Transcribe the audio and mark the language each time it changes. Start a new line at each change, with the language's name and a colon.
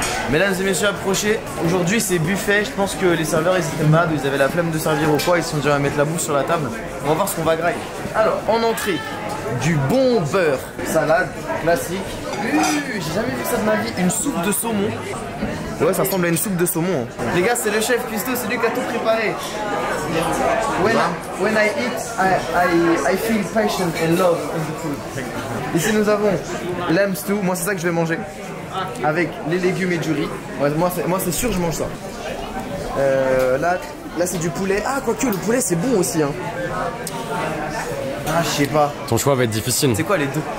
French: Mesdames et messieurs, approchez. Aujourd'hui c'est buffet, je pense que les serveurs ils étaient malades, ils avaient la flemme de servir ou quoi, ils se sont dit on va mettre la bouffe sur la table. On va voir ce qu'on va grailler. Alors, en entrée, du bon beurre, salade, classique. J'ai jamais vu ça de ma vie, une soupe de saumon. Ouais, ça ressemble à une soupe de saumon. Les gars, c'est le chef Custo, c'est lui qui a tout préparé.
English: When I eat, I feel passion and love in the food.
French: Ici nous avons lamb stew, moi c'est ça que je vais manger. Avec les légumes et du riz. Ouais, moi c'est sûr je mange ça. Là c'est du poulet. Ah quoique le poulet c'est bon aussi hein. Ah je sais pas. Ton choix va être difficile. C'est quoi les deux?